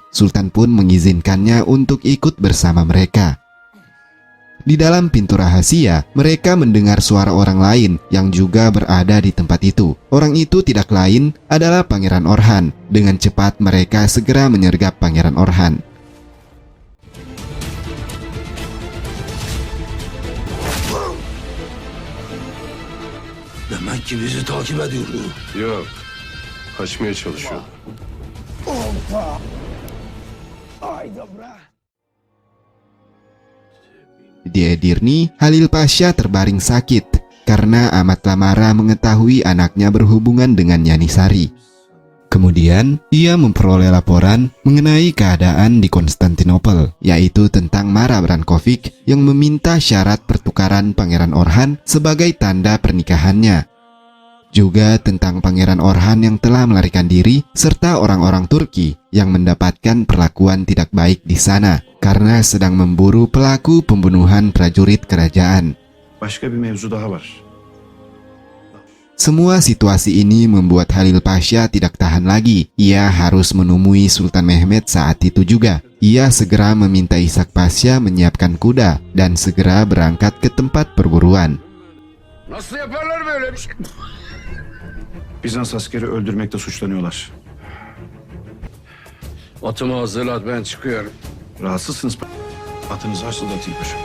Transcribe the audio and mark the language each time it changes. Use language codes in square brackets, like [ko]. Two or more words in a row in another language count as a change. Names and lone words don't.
[id] Sultan pun mengizinkannya untuk ikut bersama mereka. Di dalam pintu rahasia, mereka mendengar suara orang lain yang juga berada di tempat itu. Orang itu tidak lain adalah Pangeran Orhan. Dengan cepat mereka segera menyergap Pangeran Orhan. [tr] Demek ki bizi takip ediyordu. Yok. Kaçmaya çalışıyor. [id] Di Edirne, Halil Pasha terbaring sakit karena Ahmad Lamara mengetahui anaknya berhubungan dengan Nyani Sari. Kemudian, ia memperoleh laporan mengenai keadaan di Konstantinopel, yaitu tentang Mara Brankovic yang meminta syarat pertukaran Pangeran Orhan sebagai tanda pernikahannya. Juga tentang Pangeran Orhan yang telah melarikan diri, serta orang-orang Turki yang mendapatkan perlakuan tidak baik di sana karena sedang memburu pelaku pembunuhan prajurit kerajaan. [tr] Başka bir mevzu daha var. [id] Semua situasi ini membuat Halil Pasha tidak tahan lagi. Ia harus menemui Sultan Mehmet saat itu juga. Ia segera meminta Ishak Pasha menyiapkan kuda dan segera berangkat ke tempat perburuan. [tr] Nasıl yaparlar böyle bir şey? Bizans askeri öldürmekte suçlanıyorlar. Atımı hazırlat, ben çıkıyorum. Rahatsızsınız. Atınızı hazırlatayım.